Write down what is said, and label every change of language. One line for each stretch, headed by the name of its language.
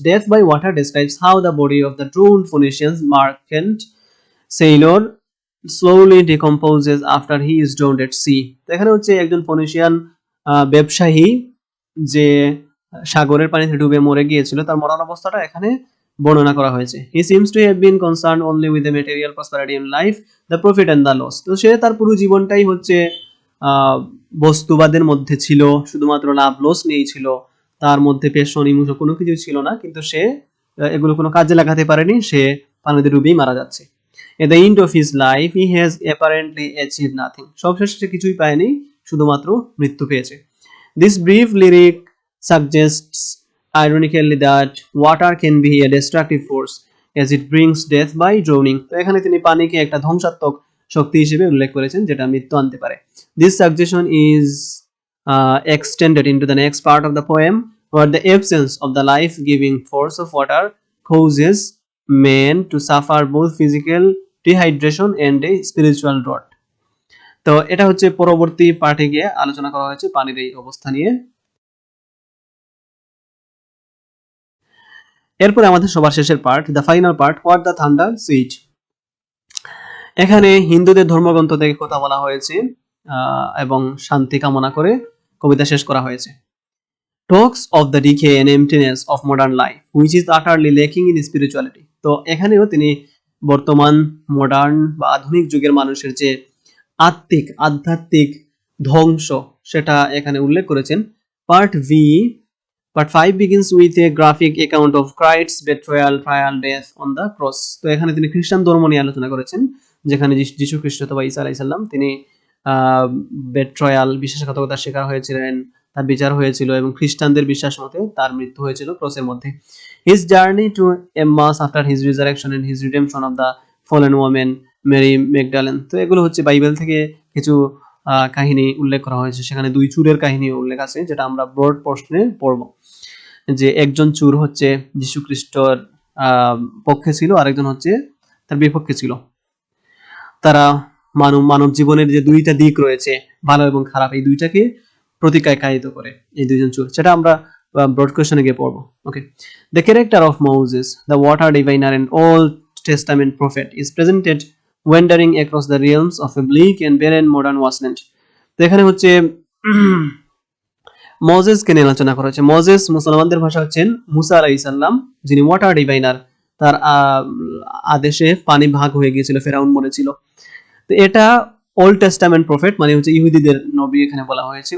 English: Death by water describes how the body of the drowned Phoenician merchant sailor slowly decomposes after he is drowned at sea।
Bangla: তো এখানে হচ্ছে একজন Phoenician ব্যবসায়ী যে সাগরের পানিতে ডুবে মরে গিয়েছিল, তার মরণ অবস্থাটা এখানে বর্ণনা করা হয়েছে।
English: He seems to have been concerned only with the material prosperity in life, the profit and the loss।
Bangla: তো সে তার পুরো জীবনটাই হচ্ছে বস্তুবাদের মধ্যে ছিল, শুধুমাত্র লাভ লস নিয়েই ছিল, তার মধ্যে পেশন, ইমোশন কোনো কিছু ছিল না, কিন্তু সে এগুলো কোনো কাজে লাগাতে পারেনি, সে পানিতে ডুবেই মারা যাচ্ছে।
English: At the end of his life he has apparently achieved nothing।
Bangla: সবশেষে সে কিছুই পায়নি, শুধুমাত্র মৃত্যু পেয়েছে।
English: This brief lyric suggests ironically that water can be a destructive force as it brings death by drowning।
Bangla: তো এখানে তিনি পানিকে একটা ধ্বংসাত্মক শক্তি হিসেবে উল্লেখ করেছেন যেটা মৃত্যু আনতে পারে।
English: This suggestion is extended into the next part of the poem where the absence of the life-giving force of water causes men to suffer both physical dehydration and a spiritual drought।
Bangla: তো এটা হচ্ছে পরবর্তী পার্টে গিয়ে আলোচনা করা হয়েছে পানির এই অবস্থা নিয়ে। এরপরে আমাদের সবার শেষের part,
English: The final part, what the thunder sweet.
Bangla: এখানে হিন্দুদের ধর্মগ্রন্থ থেকে কথা বলা হয়েছে এবং শান্তি কামনা করে কবিতা শেষ করা হয়েছে।
English: Talks of the decay and emptiness of modern life which is utterly lacking in spirituality।
Bangla: তো এখানেও তিনি বর্তমান মডার্ন বা আধুনিক যুগের মানুষের যে আধ্যাত্মিক ধ্বংস সেটা এখানে উল্লেখ করেছেন।
English: Part 5 begins with a graphic account of Christ's betrayal, trial, death on the cross।
Bangla: তো এখানে তিনি খ্রিস্টান ধর্ম নিয়ে আলোচনা করেছেন, যেখানে যিশু খ্রিস্ট অথবা ঈসা আলাইহিস সালাম তিনি বেট্রয়াল, বিশ্বাসঘাতকতার শিকার হয়েছিলেন, তার বিচার হয়েছিল এবং খ্রিস্টানদের বিশ্বাস মতে তার মৃত্যু হয়েছিল ক্রসের মধ্যে।
English: His journey to Emmaus after his resurrection and his redemption of the fallen woman Mary Magdalene।
Bangla: তো এগুলো হচ্ছে বাইবেল থেকে কিছু কাহিনী উল্লেখ করা হয়েছে, সেখানে 2 চুরের কাহিনী উল্লেখ আছে যেটা আমরা ব্রড পোর্শনে পড়ব। যে একজন চুর হচ্ছে যিশু খ্রিস্টর পক্ষে ছিল, আরেকজন হচ্ছে তার বিপক্ষে ছিল। তারা মানব জীবনের যে 2টা দিক রয়েছে, ভালো এবং খারাপ, এই 2টাকে প্রতিকায়িত করে এই 2জন চোর, সেটা আমরা ব্রড কোয়েশ্চনে গিয়ে পড়বো। ওকে,
English: The character of Moses, the water diviner and old Testament prophet is presented wandering across the realms of a bleak and barren modern wasteland.
Bangla: তো এখানে হচ্ছে মজেসকে নিয়ে আলোচনা করা হচ্ছে। মজেস মুসলমানদের ভাষা হচ্ছেন মুসা আলাইহিস সালাম, যিনি ওয়াটার ডিভাইনার। তার আদেশে পানি ভাগ হয়ে গিয়েছিল, ফেরাউন মরেছিল। তো এটা ওল্ড টেস্টামেন্ট প্রফেট, মানে হচ্ছে ইহুদিদের নবী এখানে বলা হয়েছে।